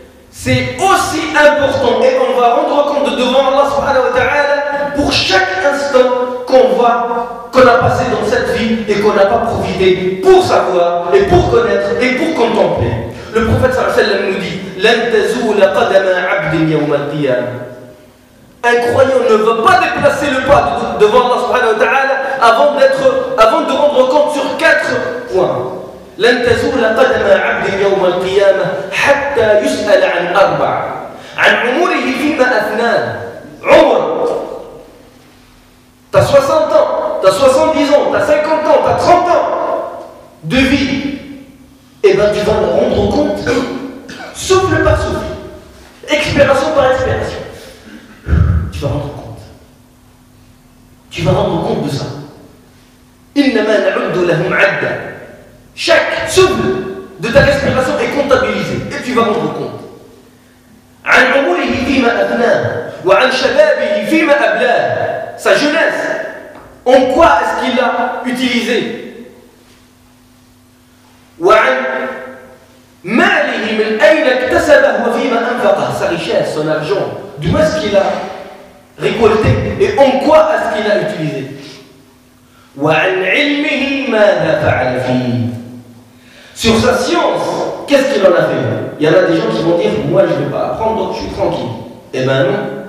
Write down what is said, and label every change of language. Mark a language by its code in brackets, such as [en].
[fr] C'est aussi important et on va rendre compte devant Allah subhanahu wa ta'ala pour chaque instant qu'on a passé dans cette vie et qu'on n'a pas profité pour savoir et pour connaître et pour contempler. Le prophète sallallahu alayhi wa sallam nous dit [ar] Lan tazoula qadama 'abdin yawm al-qiyamah. [fr] Un croyant ne va pas déplacer le pas devant Allah subhanahu wa ta'ala avant de rendre compte sur 4 points. [ar] لن تزول قدم عبد يوم القيامة حتى يسأل عن 4 عن عمره فيما أفناه. [fr] عمر, t'as 60 ans, t'as 70 ans, t'as 50 ans, t'as 30 ans de vie, et bien tu vas me rendre compte, souffle par souffle, expiration par expiration. Tu vas rendre compte. Tu vas rendre compte de ça. [ar] إنما نعد لهم عدا. [fr] Chaque souffle de ta respiration est comptabilisé et tu vas rendre compte. [ar] عن عمره فيما أفناه وعن شبابه فيما أبلاه. [fr] Sa jeunesse, en quoi est-ce qu'il l'a utilisé? [ar] وعن ماله من أين اكتسبه وفيما أنفقه. [fr] Sa richesse, son argent, d'où est-ce qu'il a récolté et en quoi est-ce qu'il a utilisé? [ar] وعن علمه ماذا فعل فيه. [fr] Sur sa science, qu'est-ce qu'il en a fait? Il y en a des gens qui vont dire moi je ne vais pas apprendre donc je suis tranquille. Eh bien non.